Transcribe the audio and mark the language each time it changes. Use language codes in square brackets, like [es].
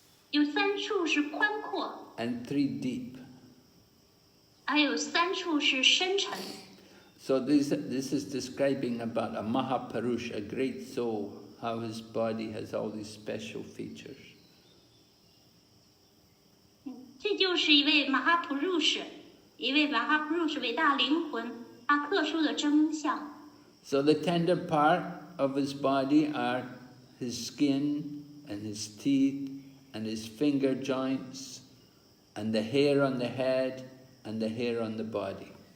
[zh] 有3处是宽阔。 [en] And 3 deep. [zh] 还有3处是深沉。 [en] So this is describing about a Mahapurush, a great soul, how his body has all these special features. [zh] 这就是一位马哈普入士，伟大灵魂，他特殊的真相。 [en] So the tender part of his body are his skin and his teeth and his finger joints and the hair on the head and the hair on the body.